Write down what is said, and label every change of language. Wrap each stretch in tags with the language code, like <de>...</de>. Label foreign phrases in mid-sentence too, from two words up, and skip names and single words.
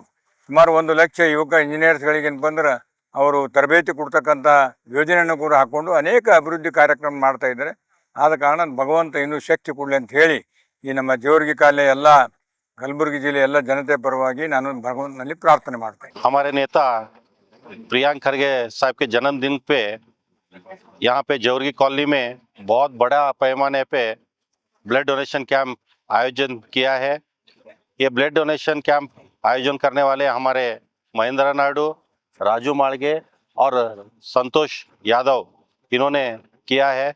<kn>ಸುಮಾರು 1 ಲಕ್ಷ ಯುವಕ ಇಂಜಿನಿಯರ್ಸ್ಗಳಿಗೆ ಏನಪ್ಪ ಅಂದ್ರೆ ಅವರು ತರಬೇತಿ ಕೊಡ್ತಕ್ಕಂಥ ಯೋಜನೆಯನ್ನು ಕೂಡ ಹಾಕ್ಕೊಂಡು ಅನೇಕ ಅಭಿವೃದ್ಧಿ ಕಾರ್ಯಕ್ರಮ ಮಾಡ್ತಾ ಇದ್ದಾರೆ. ಆದ ಕಾರಣ ಭಗವಂತ ಇನ್ನೂ ಶಕ್ತಿ ಕೊಡಲಿ ಅಂತ ಹೇಳಿ ಈ ನಮ್ಮ ಜೇವರ್ಗಿ ಕಾಲೇ ಎಲ್ಲ ಕಲಬುರಗಿ ಜಿಲ್ಲೆ ಎಲ್ಲ ಜನತೆ ಪರವಾಗಿ ನಾನು ಭಗವಂತನಲ್ಲಿ ಪ್ರಾರ್ಥನೆ ಮಾಡ್ತೇನೆ.</kn> <hi>हमारे नेता प्रियांक खरगे साहब के जन्मदिन पे यहाँ पे जौहरी कॉलोनी में बहुत बड़ा पैमाने पे</hi> <en>blood donation camp</en> <hi>आयोजन किया है। ये</hi> <en>blood donation camp</en> <hi>आयोजन करने वाले हमारे महेंद्र नायडू, राजू मालगे और संतोष यादव इन्होंने किया है।</hi>